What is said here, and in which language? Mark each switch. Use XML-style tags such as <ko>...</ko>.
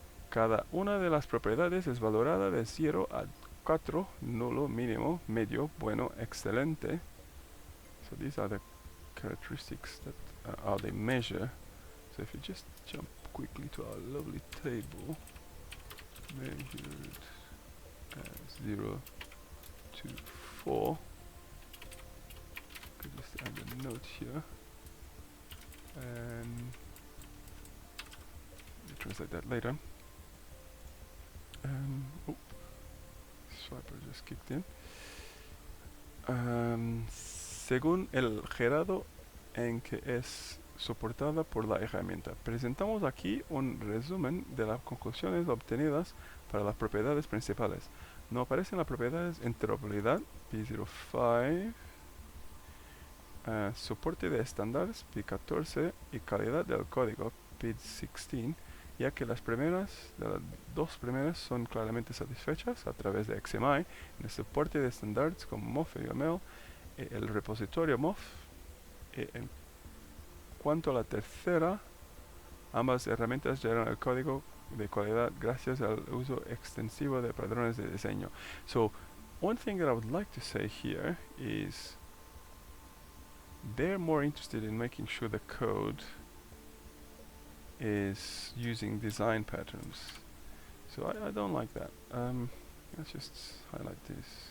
<es>Cada una de las propiedades es valorada de 0 a 4, nulo, mínimo, medio, bueno, excelente.</es> <en>So these are the characteristics that how they measure. So if you just jump quickly to our lovely table, measured as 0 to 4. Could just add a note here and translate that later. Oh, Swiper just kicked in.</en> <es>Según el grado en que es soportada por la herramienta. Presentamos aquí un resumen de las conclusiones obtenidas para las propiedades principales. No aparecen las propiedades interoperabilidad, P05, soporte de estándares, P14, y calidad del código, P16, ya que las dos primeras son claramente satisfechas a través de XMI, en el soporte de estándares como MOF y YAML, el repositorio MOF. En cuanto a la tercera, ambas herramientas generan el código de calidad gracias al uso extensivo de patrones de diseño.</es> <en>So, one thing that I would like to say here is they're more interested in making sure the code is using design patterns. So I don't like that. Let's just highlight this.</en>